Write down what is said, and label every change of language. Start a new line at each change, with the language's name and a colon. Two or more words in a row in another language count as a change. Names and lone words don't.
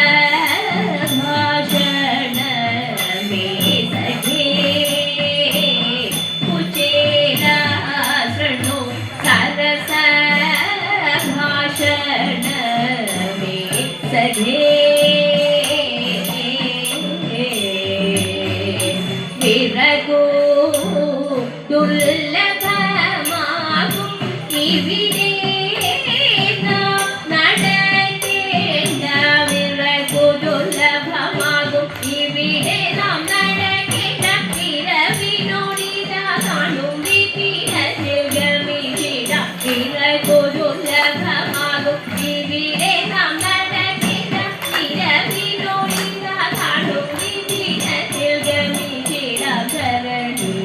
Sanskrit: भाषण मे सखे कुचेला शृणु सरस भाषण मे सखे विरगो
Malayalam: ദുർലഭമാകും ഇവിടെ നടക്കേണ്ട വിറകു ദുർലഭമാകും ഇവിടെ നാം നടക്കേണ്ട വിരവിനോടിത കാണും വിപിനത്തിൽ ഗമിച്ചിട വിറകു ദുർലഭമാകും ഇവിടെ നാം നടക്കേണ്ട വിരവിനോടിത കാണും വിപിനത്തിൽ ഗമിച്ചിട ധരണി